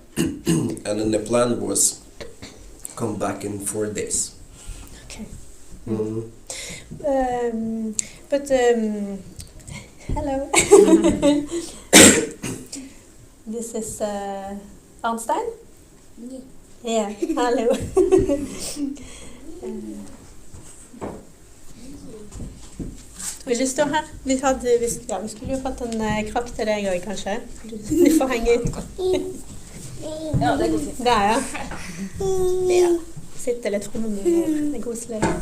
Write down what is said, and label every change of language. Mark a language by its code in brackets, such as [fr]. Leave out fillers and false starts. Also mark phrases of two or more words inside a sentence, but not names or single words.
[en] And then the plan was come back in 4 days. Okay. Hello. This is Arnstein? Yeah. Hello. [no] Vil du stå her? Vi skulle jo fått en krakk til deg også, kanskje. Du får henge ut. Ja, det går fint. Der, ja. Sitter litt fremme med det er koselig.